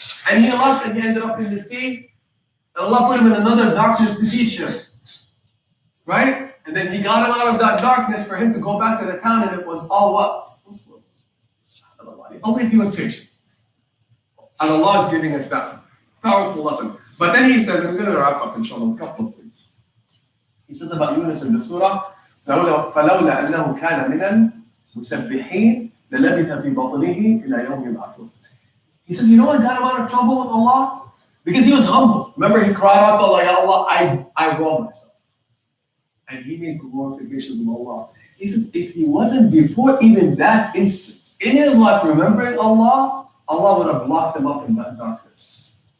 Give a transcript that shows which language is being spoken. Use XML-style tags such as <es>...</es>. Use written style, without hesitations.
<en>And he left and he ended up in the sea. And Allah put him in another darkness to teach him. Right? And then He got him out of that darkness for him to go back to the town, and it was all what? Muslim. Only if he was patient. And Allah is giving us that powerful lesson. But then He says, I'm going to wrap up inshallah a couple of things. He says about Yunus in the surah,</en> <ar>فَلَوْلَا أَنَّهُ كَانَ مِنَ الْمُسَبِّحِينَ لَلَبِثَ فِي بَطْنِهِ إِلَى يَوْمِ يُبْعَثُونَ.</ar> <en>He says, you know what got him out of trouble with Allah? Because he was humble. Remember, he cried out to Allah, Ya Allah, I wrong myself. And he made glorifications of Allah. He says, if he wasn't before even that instant in his life remembering Allah, Allah would have locked him up in that darkness.</en>